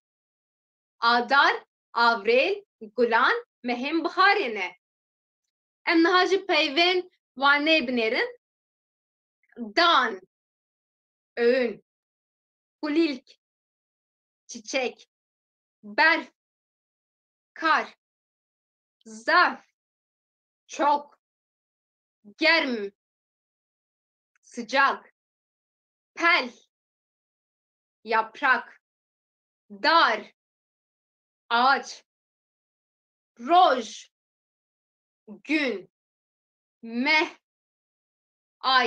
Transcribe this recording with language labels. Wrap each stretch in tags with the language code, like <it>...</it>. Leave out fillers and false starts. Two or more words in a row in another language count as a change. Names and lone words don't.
<ku>Adar, avrêl, gulan mehên biharê ne. Em niha ji peyvên wanê binêrin. Dan, öğün, kulîlk, çiçek, berf, kar, zarf, çok, germ, sıcak, pel, yaprak, dar, ağaç, roj, gün, meh, ay.</ku>